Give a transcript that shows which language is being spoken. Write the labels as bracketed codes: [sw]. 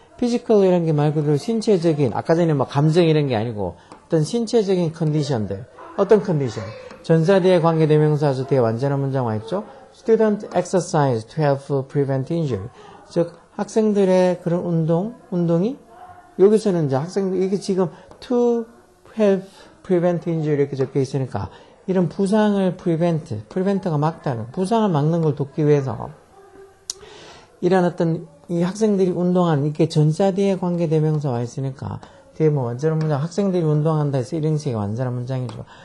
[ko] physical 이런 게 말 그대로 신체적인, 아까 전에 뭐 감정 이런 게 아니고 어떤 신체적인 컨디션들. 어떤 컨디션? 전사 뒤에 관계대명사죠. 뒤에 완전한 문장 와 있죠. [en] Student exercise to help prevent injury. [ko] 즉 학생들의 그런 운동이 여기서는 이제 학생들 이게 지금 [en] to help prevent injury [ko] 이렇게 적혀 있으니까 이런 부상을 prevent가 막다는 부상을 막는 걸 돕기 위해서 이런 어떤 이 학생들이 운동하는 이게 전사 뒤에 관계대명사 와 있으니까 뒤에 뭐 완전한 문장 학생들이 운동한다 해서 이런 식의 완전한 문장이죠.